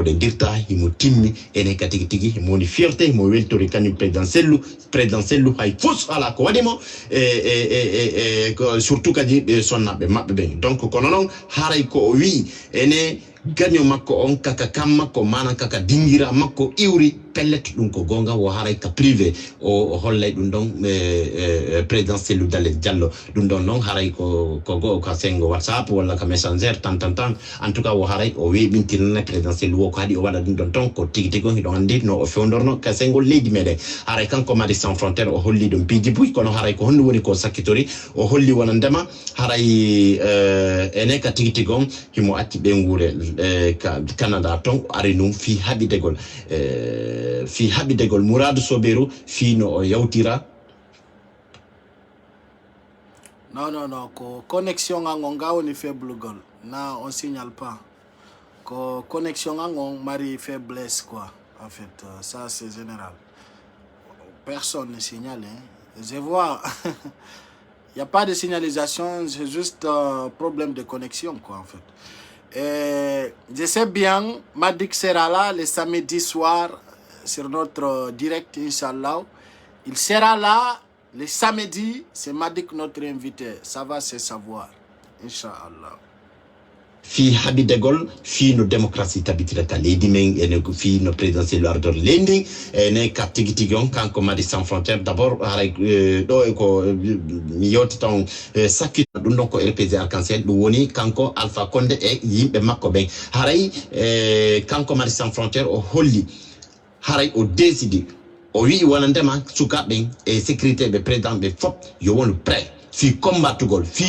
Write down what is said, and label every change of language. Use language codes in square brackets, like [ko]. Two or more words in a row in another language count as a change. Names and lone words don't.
[ff] de dirta himo timmi ene ka tigi tigi himo woni fierté himo weltori kañum présidentiel hay fos ala ko waɗimo surtout kadi ɓe sonnaɓe maɓɓe ɓen donc kono noon haray ko o wi ene gaño makko on kaka kam makko manan kaka dingira makko iwri pellet ɗum ko gonga wo haray ka privé o hollay ɗum ɗon présidentiel Dale Diallo ɗum ɗon noon haray ko go ka sengo WhatsApp walla ka messenger tan [fr] en tout cas [ff] wo haray o weɓintinana présidentiel wo ko haɗi o waɗa ɗum ɗon ton ko tigi tigi on hiɗon andi no o fewdorno ka sengol leydi meɗen haray kanko Madi sans frontiére o holli ɗum piiji buy kono haray ko honno woni ko sakkitori o holli wona ndema haray ene ka tigi tigi on himo acci ɓe nguure Canada ton ari num fi haɓidegol Mouradou Soberu fi no o yawtira non ko [fr] connexion [ff] ango nga woni [fr] faible [ff] gol na [fr] on signale pas ko connexion [ff] ango mari [fr] faiblesse quoi en fait ça c'est général personne ne signale hein. Je vois il y a pas de signalisation, c'est juste un problème de connexion quoi en fait. Je sais bien, Madik sera là le samedi soir sur notre direct, [ar] إن شاء الله. [fr] Il sera là le samedi, c'est Madik notre invité, ça va se savoir, [ar] إن شاء الله. [ff] Fi habidegol fi no démocratie tabitira ka leydi men ene fi no présidentiel ardor lendi ene ka tigi tigi on kanko Madi sans frontière d'abord haray do e ko mi yewti ton sakki ɗum ɗon ko RPG Arc-en-Ciel ɗum woni kanko Alpha Condé e yimɓe makko ɓen haray kanko Madi sans frontière o holli haray o décidi o wi wona ndema sukaɓe e sécurité ɓe président ɓe fop yo wonu prêt fi combattugol fi